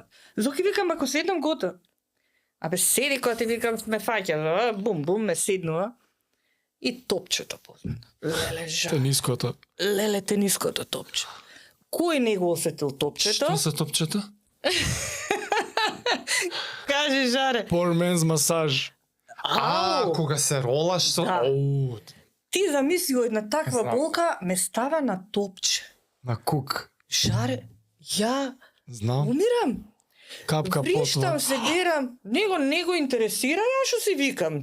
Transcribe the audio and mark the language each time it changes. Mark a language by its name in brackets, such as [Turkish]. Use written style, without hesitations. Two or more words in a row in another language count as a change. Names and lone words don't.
[Macedonian] Зоки викам, ако седнам, готов. Седи кога ти викам, ме фаќа, бум, ме седнува. И топчето познато. Леле, жа. Тениското. Леле, тениското топче. Кој не го осетил топчето? Што за топчето? Кажи, Жаре. [English] Poor man's massage. [Macedonian] Кога се ролаш со... Да. Ти замисли една таква Знам. болка ме става на топче. На кук. Жаре, ја Знам. умирам. Капка потва. Врищам се, гледам. Не го интересира, ја што си викам.